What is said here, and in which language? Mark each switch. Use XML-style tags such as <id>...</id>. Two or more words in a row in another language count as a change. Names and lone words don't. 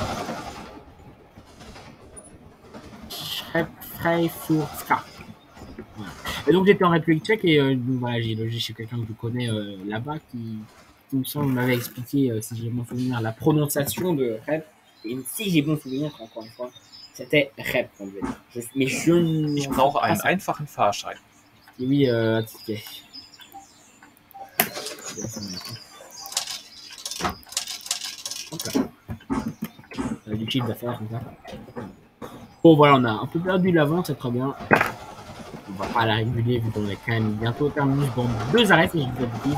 <fr>Freiburgska. Voilà. Et donc j'étais en République tchèque et voilà, j'ai logé chez quelqu'un que je connais là-bas qui me semble m'avait expliqué, si j'ai bon souvenir, la prononciation de Rep. Et si j'ai bon souvenir, encore une fois, c'était Rep. Mais</fr> <de>ich brauche einen einfachen Fahrschein.</de> <fr>Et oui, ticket. Hop là. Du chiffre d'affaires comme ça. Bon voilà, on a un peu perdu l'avant, c'est très bien. On va pas la réguler vu qu'on est quand même bientôt au terminus dans 2 arrêts si je dis pas de bêtises.</fr>